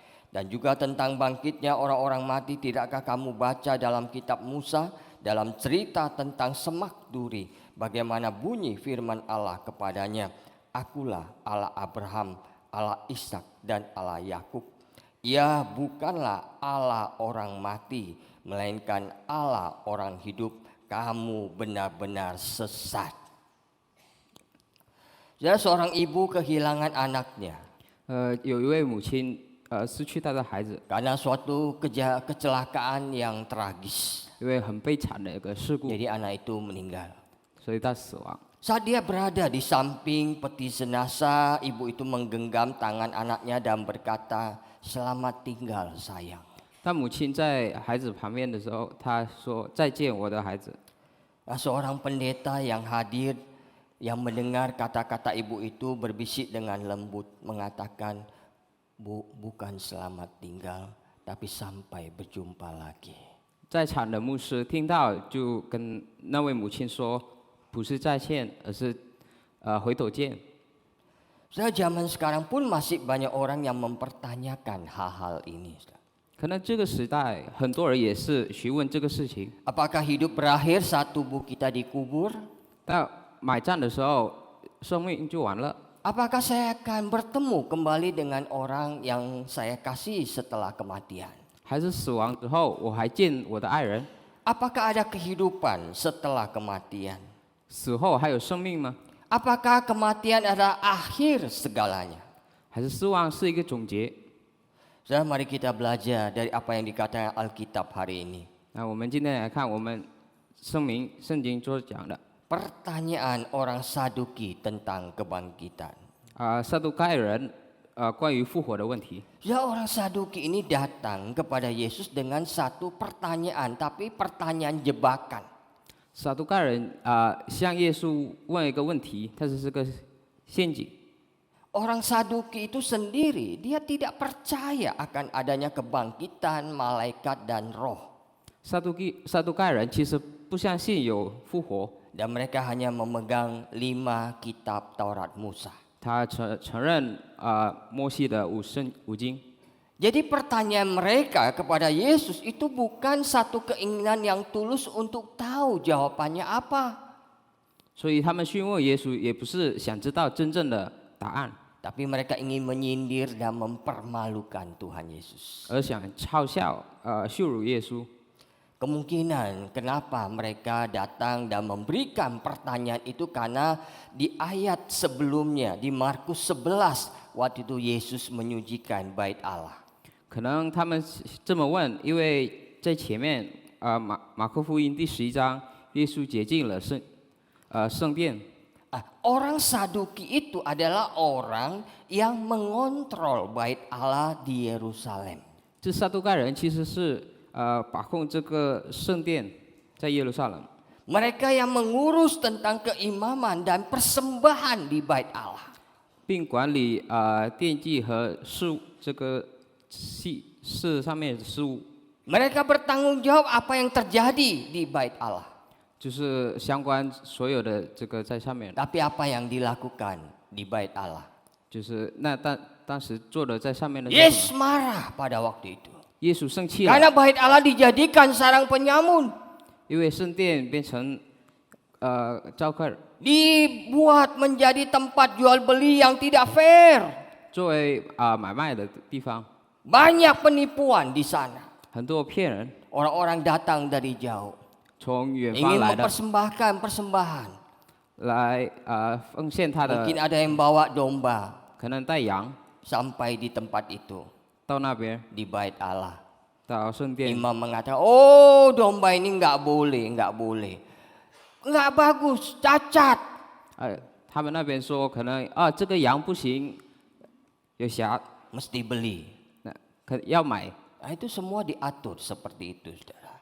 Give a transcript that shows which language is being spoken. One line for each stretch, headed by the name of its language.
Indonesian: Dan juga tentang bangkitnya orang-orang mati, tidakkah kamu baca dalam kitab Musa, dalam cerita tentang semak duri, bagaimana bunyi firman Allah kepadanya, 'Akulah Allah Abraham, Allah Ishak dan Allah Yakub.' Ia bukanlah Allah orang mati, melainkan Allah orang hidup. Kamu benar-benar sesat." Jadi seorang ibu kehilangan anaknya
Chinese: 有一位母亲失去她的孩子，
Indonesian: karena suatu kecelakaan yang tragis.
Chinese: 因为很悲惨的一个事故，
Indonesian: Jadi anak itu meninggal.
Chinese: 所以她死亡。
Indonesian: Saat dia berada di samping peti jenazah, ibu itu menggenggam tangan anaknya dan berkata, "Selamat tinggal sayang."
Chinese: 当母亲在孩子旁边的时候，她说：“再见，我的孩子。”
Indonesian: Seorang pendeta yang hadir, yang mendengar kata-kata ibu itu berbisik dengan lembut mengatakan, "Bu, bukan selamat tinggal, tapi sampai berjumpa lagi."
Chinese: 在场的牧师听到，就跟那位母亲说：“不是再见，而是回头见。”
Indonesian: Zaman sekarang pun masih banyak orang yang mempertanyakan hal-hal ini.
Chinese: 可能这个时代，很多人也是询问这个事情。
Indonesian: Apakah hidup berakhir saat tubuh kita dikubur?
Chinese: 到埋葬的时候，生命就完了。
Indonesian: Apakah saya akan bertemu kembali dengan orang yang saya kasih setelah kematian?
Chinese: 还是死亡之后，我还见我的爱人？
Indonesian: Apakah ada kehidupan setelah kematian?
Chinese: 死后还有生命吗？
Indonesian: Apakah kematian adalah akhir segalanya?
Chinese: 还是死亡是一个总结？
Indonesian: Saudara, mari kita belajar dari apa yang dikatakan Alkitab hari ini.
Chinese: 那我们今天来看我们圣经所讲的，
Indonesian: pertanyaan orang Saduki tentang kebangkitan.
Chinese: 撒都该人关于复活的问题。
Indonesian: Ya, orang Saduki ini datang kepada Yesus dengan satu pertanyaan, tapi pertanyaan jebakan.
Chinese: 撒都该人向耶稣问一个问题，但是是个陷阱。
Indonesian: Orang Saduki itu sendiri, dia tidak percaya akan adanya kebangkitan, malaikat, dan roh.
Chinese: 撒都该人其实不相信有复活，
Indonesian: Dan mereka hanya memegang 5 kitab Taurat Musa.
Chinese: 他承认摩西的五经。
Indonesian: Jadi pertanyaan mereka kepada Yesus itu bukan satu keinginan yang tulus untuk tahu jawabannya apa.
Chinese: 所以他们询问耶稣，也不是想知道真正的答案，
Indonesian: Tapi mereka ingin menyindir dan mempermalukan Tuhan Yesus.
Chinese: 而想嘲笑、羞辱耶稣。
Indonesian: Kemungkinan kenapa mereka datang dan memberikan pertanyaan itu karena di ayat sebelumnya, di Markus 11, waktu itu Yesus menyucikan bait Allah.
Chinese: 可能他们这么问，因为在前面马可福音第11章，耶稣洁净了圣殿。
Indonesian: Orang Saduki itu adalah orang yang mengontrol bait Allah di Yerusalem.
Chinese: 这撒都该人其实是把控这个圣殿在耶路撒冷，
Indonesian: Mereka yang mengurus tentang keimaman dan persembahan di bait Allah.
Chinese: 并管理奠祭和这个事上面的事务，
Indonesian: Mereka bertanggung jawab apa yang terjadi di bait Allah.
Chinese: 就是相关所有的这个在上面，
Indonesian: Tapi apa yang dilakukan di bait Allah?
Chinese: 就是那当时做的在上面的是
Indonesian: Yesus
Chinese: 什么？
Indonesian: marah pada waktu itu.
Chinese: 耶稣生气了，
Indonesian: Karena bait Allah dijadikan sarang penyamun.
Chinese: 因为圣殿变成招客，
Indonesian: Dibuat menjadi tempat jual beli yang tidak fair.
Chinese: 作为买卖的地方，
Indonesian: Banyak penipuan di sana.
Chinese: 很多骗人，
Indonesian: Orang-orang datang dari jauh.
Chinese: 从远方
Indonesian: Ingin
Chinese: 来的
Indonesian: mempersembahkan persembahan.
Chinese: 来奉献他的，
Indonesian: Mungkin ada yang bawa domba
Chinese: 可能带羊
Indonesian: sampai di tempat itu.
Chinese: 到那边
Indonesian: Di bait Allah.
Chinese: 到圣殿，
Indonesian: Imam mengatakan, oh domba ini nggak boleh. Nggak bagus, cacat.
Chinese: 他们那边说可能这个羊不行，有瑕，
Indonesian: Mesti beli.
Chinese: 那要买，
Indonesian: Nah, itu semua diatur seperti itu, saudara.